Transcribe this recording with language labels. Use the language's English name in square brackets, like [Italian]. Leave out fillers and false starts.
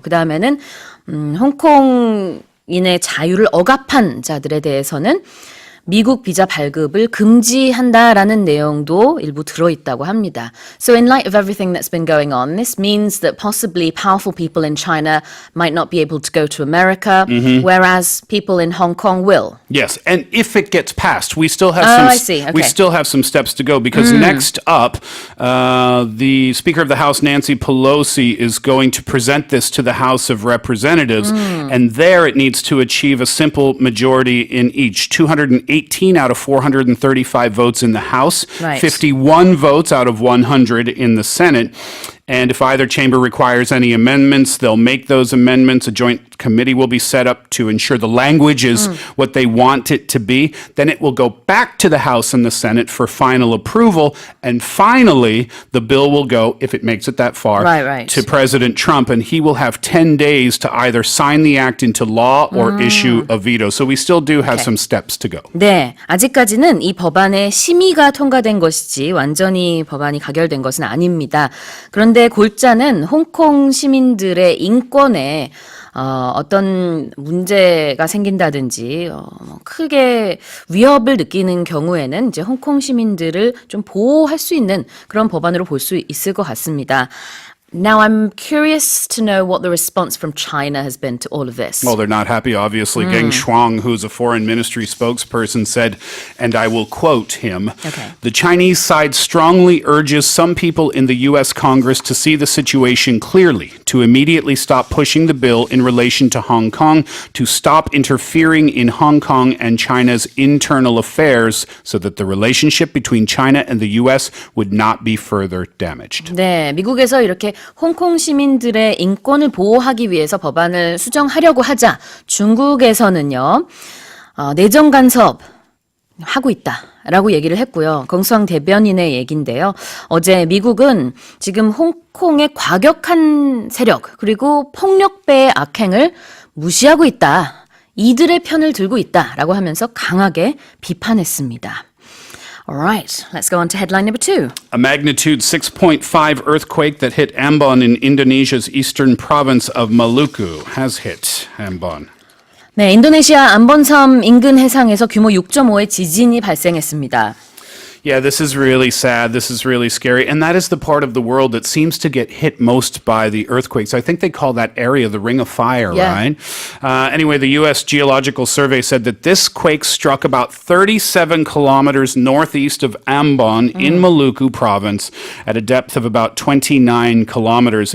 [Korean] 그 다음에는 홍콩인의 자유를 억압한 자들에 대해서는 미국 비자 발급을 금지한다라는 내용도 일부 들어있다고 합니다. [English] So in light of everything that's been going on, this means that possibly powerful people in China might not be able to go to America, whereas people in Hong Kong will. Yes, and if it gets passed, we still have we still have some steps to go because next up, the Speaker of the House, Nancy Pelosi, is going to present this to the House of Representatives, and there it needs to achieve a simple majority in each, 218 out of 435 votes in the House, 51 votes out of 100 in the Senate. And if either chamber requires any amendments, they'll make those amendments. A joint committee will be set up to ensure the language is what they want it to be. Then it will go back to the House and the Senate for final approval. And finally, the bill will go, if it makes it that far, to President Trump. And he will have 10 days to either sign the act into law or issue a veto. So we still do have some steps to go. [Korean] 네, 아직까지는 이 법안의 심의가 통과된 것이지 완전히 법안이 가결된 것은 아닙니다. 그런데 골자는 홍콩 시민들의 인권에 어떤 문제가 생긴다든지 크게 위협을 느끼는 경우에는 이제 홍콩 시민들을 좀 보호할 수 있는 그런 법안으로 볼 수 있을 것 같습니다. [English] Now, I'm curious to know what the response from China has been to all of this. Well, they're not happy, obviously. Geng Shuang, who's a foreign ministry spokesperson, said, and I will quote him, the Chinese side strongly urges some people in the U.S. Congress to see the situation clearly, to immediately stop pushing the bill in relation to Hong Kong, to stop interfering in Hong Kong and China's internal affairs so that the relationship between China and the U.S. would not be further damaged. [Korean] 네, 미국에서 이렇게 홍콩 시민들의 인권을 보호하기 위해서 법안을 수정하려고 하자 중국에서는요, 내정 간섭 하고 있다라고 얘기를 했고요. 경수왕 대변인의 얘기인데요. 어제 미국은 지금 홍콩의 과격한 세력 그리고 폭력배의 악행을 무시하고 있다. 이들의 편을 들고 있다라고 하면서 강하게 비판했습니다. [English] All right, let's go on to headline number 2. A magnitude 6.5 earthquake that hit Ambon in Indonesia's eastern province of Maluku has hit Ambon. [Korean] 네, 인도네시아 암본섬 인근 해상에서 규모 6.5의 지진이 발생했습니다. [English] Yeah, this is really sad. This is really scary. And that is the part of the world that seems to get hit most by the earthquakes. I think they call that area the Ring of Fire, right? Anyway, the U.S. Geological Survey said that this quake struck about 37 kilometers northeast of Ambon in Maluku province at a depth of about 29 kilometers.